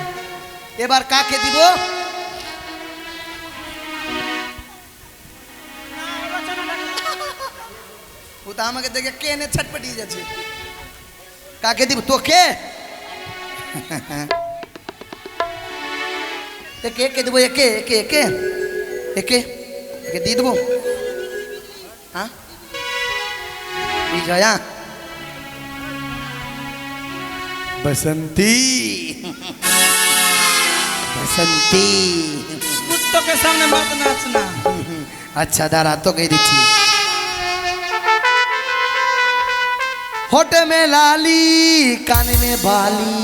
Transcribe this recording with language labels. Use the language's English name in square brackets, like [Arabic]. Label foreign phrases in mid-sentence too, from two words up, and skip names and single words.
[Bangla] এবার কাকে দিব ও তো আমাকে দেখে কেনে ছটপটিয়ে যাচ্ছে কাকে দিব তোকে একে একে দেবো একে একে একে একে একে দিয়ে দেবো হ্যাঁ বিজয়া बसंती बसंती [Hindi] कुत्तों के सामने मत नाचना अच्छा दारा तो कह दीजिए होठ में लाली कान में बाली